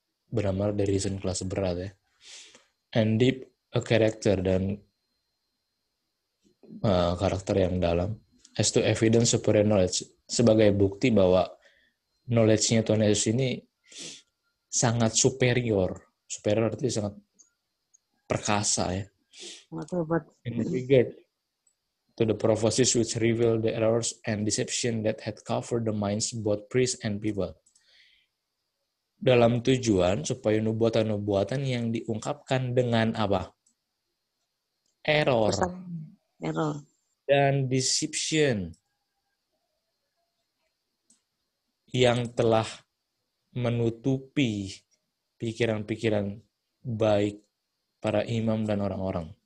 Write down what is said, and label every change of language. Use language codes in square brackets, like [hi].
[id] Benar-benar dari reason kelas berat ya. [en] And deep a character, [id] dan karakter yang dalam. [en] As to evidence superior knowledge, [id] sebagai bukti bahwa knowledge-nya Tuhan Yesus ini sangat superior. Superior artinya sangat perkasa ya. Sangat hebat. [en] In regard to the prophecies which reveal the errors and deception that had covered the minds both priests and people. [id] Dalam tujuan supaya nubuatan-nubuatan yang diungkapkan dengan apa? Error dan deception yang telah menutupi pikiran-pikiran baik para imam dan orang-orang.